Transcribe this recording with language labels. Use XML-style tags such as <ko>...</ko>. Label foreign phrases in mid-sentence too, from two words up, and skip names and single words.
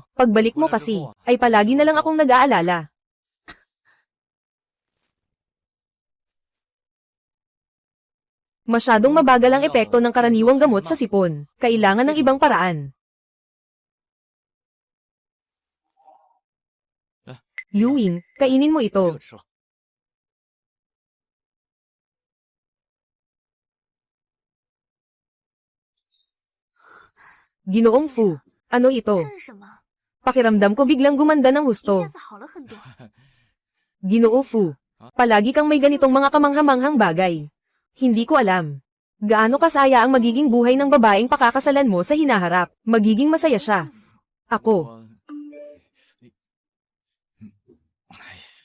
<tl>Pagbalik mo kasi, ay palagi na lang akong nag-aalala. Masyadong mabagal ang epekto ng karaniwang gamot sa sipon. Kailangan ng ibang paraan. Yuing, kainin mo</tl> <zh>这</zh> <tl>ito.</tl> <zh>个吃了。</zh> <tl>Ginoong Fu. Ano ito?</tl> <zh>这是什么？</zh> <tl>Pakiramdam ko biglang gumanda ng</tl> <zh>一</zh> <tl>husto.</tl> <zh>下子好了很多。</zh> <tl>Ginoo Fu. Palagi kang may ganitong mga kamanghamanghang bagay. Hindi ko alam. Gaano kasaya ang magiging buhay ng babaeng pakakasalan mo sa hinaharap. Magiging masaya siya. Ako.</tl> <zh>我，哎，</zh>